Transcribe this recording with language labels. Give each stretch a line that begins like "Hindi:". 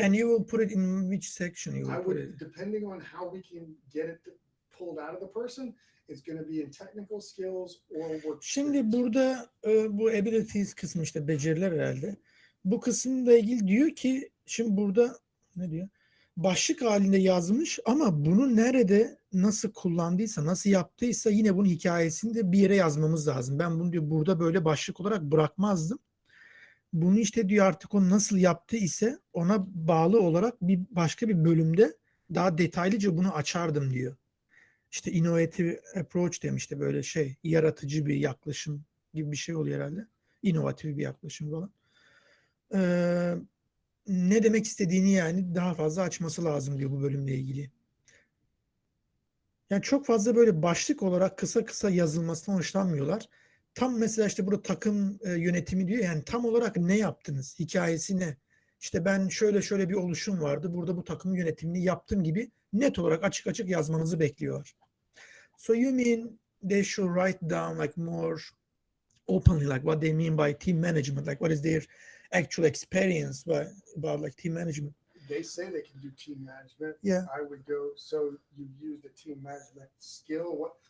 English: And you will put it in which section you will put it? Depending on how we can get it pulled out of the person, it's going to be in technical skills or work.
Turkish: Şimdi burada bu abilities kısmı işte beceriler herhalde. Bu kısımla ilgili diyor ki şimdi burada ne diyor? Başlık halinde yazmış ama bunu nerede nasıl kullandıysa, nasıl yaptıysa yine bunun hikayesini de bir yere yazmamız lazım. Ben bunu diyor burada böyle başlık olarak bırakmazdım. Bunu işte diyor artık o nasıl yaptı ise ona bağlı olarak başka bir bölümde daha detaylıca bunu açardım diyor. İşte innovative approach demişti böyle şey, yaratıcı bir yaklaşım gibi bir şey oluyor herhalde. İnovatif bir yaklaşım falan. Ne demek istediğini yani daha fazla açması lazım diyor bu bölümle ilgili. Yani çok fazla böyle başlık olarak kısa kısa yazılmasından hoşlanmıyorlar. Tam mesela işte burada takım yönetimi diyor. Yani tam olarak ne yaptınız? Hikayesi ne? İşte ben şöyle bir oluşum vardı. Burada bu takım yönetimini yaptım gibi net olarak açık açık yazmanızı bekliyor.
English: So you mean they should write down like more openly like what they mean by team management, like what is their actual experience about like team management? They say they can do team management. Yeah. I would go, so you use the team management skill.